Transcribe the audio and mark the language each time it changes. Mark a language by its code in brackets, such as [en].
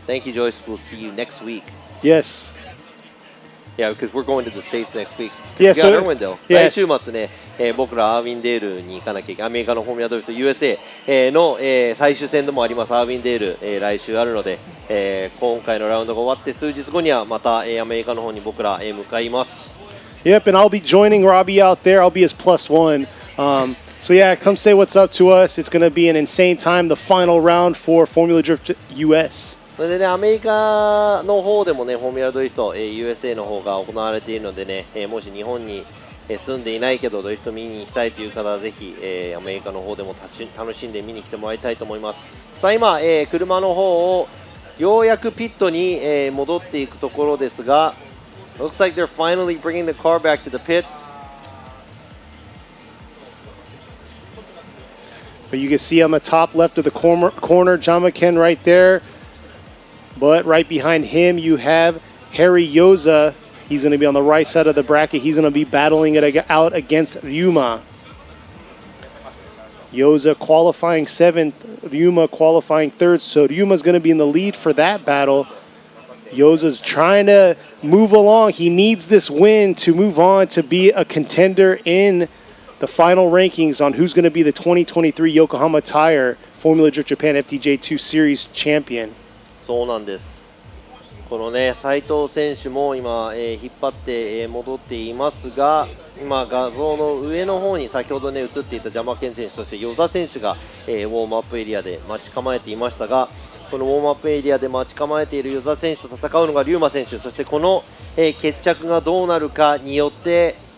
[en] Thank you, Joyce. We'll see you next week. Yes. Yeah, because we're going to the States next week. Yeah, so, [ja] yes. 来週末ね、僕らアーウィンデールに行かなきゃいけない。アメリカのフォーミュラドリフト USA の、最終戦でもありますアーウィンデール、来週あるので、今回のラウンドが終わって数日後にはまた、アメリカの方に僕ら、向かいます。 [en] Yep, and I'll be joining Robbie out there. I'll be his +1. So yeah, come say what's up to us. It's going to be an insane time, the final round for Formula Drift US. [ja] それでね、アメリカの方でもね、フォーミュラドリフト、USA の方が行われているのでね、もし日本に住んでいないけどドリフト見に行きたいという方はぜひ、アメリカの方でも楽しんで見に来てもらいたいと思います。さあ今、車の方をようやくピットに、戻っていくところですが、 [en] looks like they're finally bringing the car back to the pits. But you can see on the top left of the corner Jyamaken right there. But right behind him, you have Harry Yoza. He's going to be on the right side of the bracket. He's going to be battling it out against Ryuma. Yoza qualifying 7th, Ryuma qualifying 3rd. So Ryuma's going to be in the lead for that battle. Yoza's trying to move along. He needs this win to move on to be a contender in the final rankings on who's going to be the 2023 Yokohama Tire Formula Drift Japan FDJ2 Series champion. [ja] そうなんです。このね、斉藤選手も今、引っ張って、戻っていますが、今、画像の上の方に先ほどね、映っていたJyamaken選手、そして與座選手が、ウォームアップエリアで待ち構えていましたが、このウォームアップエリアで待ち構えている與座選手と戦うのがRyuma選手、そしてこの、決着がどうなるかによって、